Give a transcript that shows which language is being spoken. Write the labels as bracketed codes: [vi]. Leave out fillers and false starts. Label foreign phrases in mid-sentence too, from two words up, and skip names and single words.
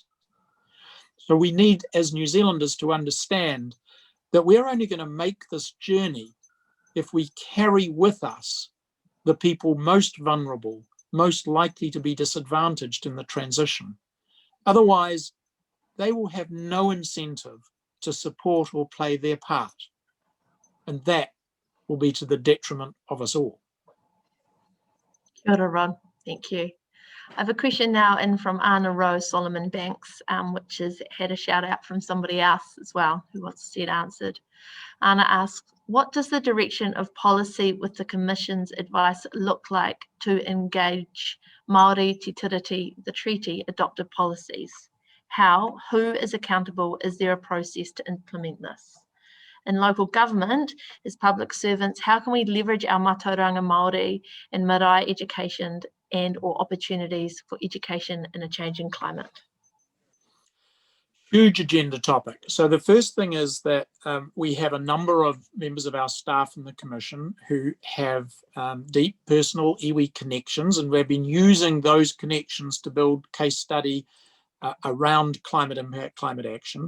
[en] So we need, as New Zealanders, to understand that we're only going to make this journey if we carry with us the people most vulnerable, most likely to be disadvantaged in the transition. Otherwise, they will have no incentive to support or play their part. And that will be to the detriment of us all. [mi] Kia ora, [en] Ron. Thank you. I have a question now in from Anna Rose Solomon Banks, which has had a shout out from somebody else as well who wants to see it answered. Anna asks, what does the direction of policy with the Commission's advice look like to engage Māori Te Tiriti, the treaty, adopted policies? How? Who is accountable? Is there a process to implement this? In local government, as public servants, how can we leverage our [mi] mātauranga Māori [en] and marae education and or opportunities for education in a changing climate? Huge agenda topic. So the first thing is that we have a number of members of our staff in the Commission who have deep personal iwi connections, and we've been using those connections to build case study around climate impact, climate action.